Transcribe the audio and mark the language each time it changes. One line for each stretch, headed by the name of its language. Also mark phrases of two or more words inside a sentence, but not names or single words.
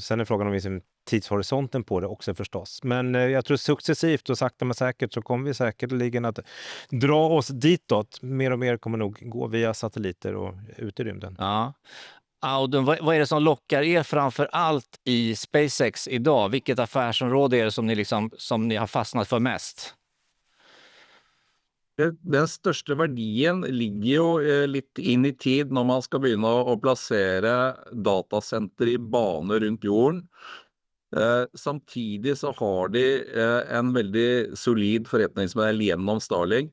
Swedish: Sen är frågan om liksom tidshorisonten på det också förstås. Men jag tror successivt och sakta men säkert så kommer vi säkerligen att dra oss ditåt. Mer och mer kommer nog gå via satelliter och ut i rymden. Ja. Audun, vad är det som lockar er framför allt i SpaceX idag? Vilket affärsområde är det som ni har fastnat för mest?
Norwegian: Den største verdien ligger jo litt inn i tid når man skal begynne å plassere datasenter i bane rundt jorden. Samtidig så har de en veldig solid forretningsmodell gjennom Starlink.